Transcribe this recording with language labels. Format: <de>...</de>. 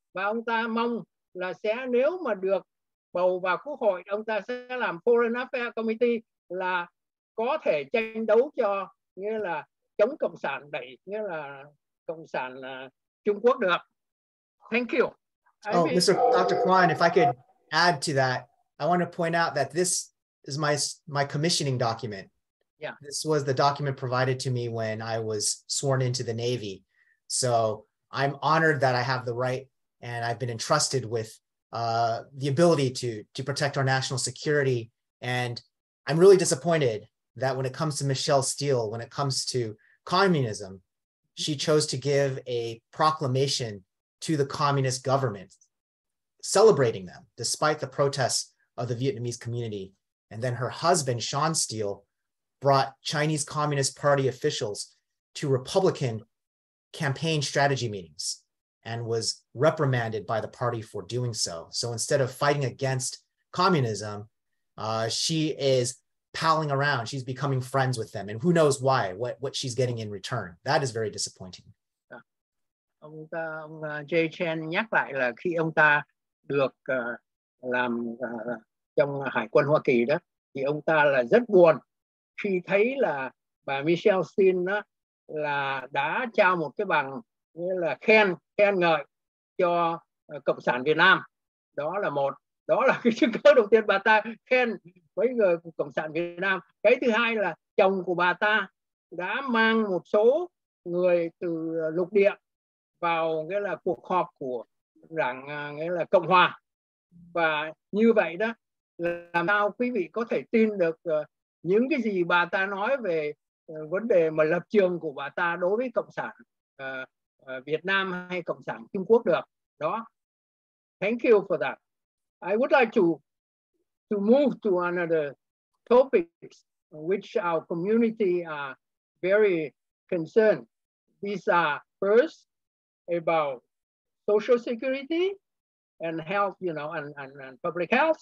<vi>Và ông ta mong là nếu mà được bầu vào Quốc hội, ông ta sẽ làm Foreign Affairs Committee, là có thể tranh đấu cho nghĩa là chống Cộng sản, đẩy nghĩa là Cộng sản Trung Quốc được.</vi> <en>Thank you. Dr. Quan, if I could add to that, I want to point out that this is my commissioning document. Yeah. This was the document provided to me when I was sworn into the Navy. So I'm honored that I have the right, and I've been entrusted with the ability to protect our national security. And I'm really disappointed that when it comes to Michelle Steele, when it comes to communism, she chose to give a proclamation to the communist government, celebrating them despite the protests of the Vietnamese community. And then her husband, Sean Steele, brought Chinese Communist Party officials to Republican campaign strategy meetings and was reprimanded by the party for doing so. So instead of fighting against communism, she is palling around. She's becoming friends with them, and who knows why, what she's getting in return. That is very disappointing.</en> <vi>Ông Jay Chen nhắc lại là khi ông ta được làm trong Hải quân Hoa Kỳ đó, thì ông ta là rất buồn khi thấy là bà Michelle Steele đó là đã trao một cái bằng như là khen ngợi cho Cộng sản Việt Nam. Đó là một. Đó là cái chứng cứ đầu tiên, bà ta khen với người Cộng sản Việt Nam. Cái thứ hai là chồng của bà ta đã mang một số người từ lục địa vào nghĩa là cuộc họp của đảng nghĩa là Cộng Hòa. Và như vậy đó làm sao quý vị có thể tin được những cái gì bà ta nói về vấn đề mà lập trường của bà ta đối với Cộng sản Việt Nam hay Cộng sản Trung Quốc được.</vi> <en>Đó. Thank you for that. I would like to move to another topics which our community are very concerned. These are first about social security and health, and public health.</en>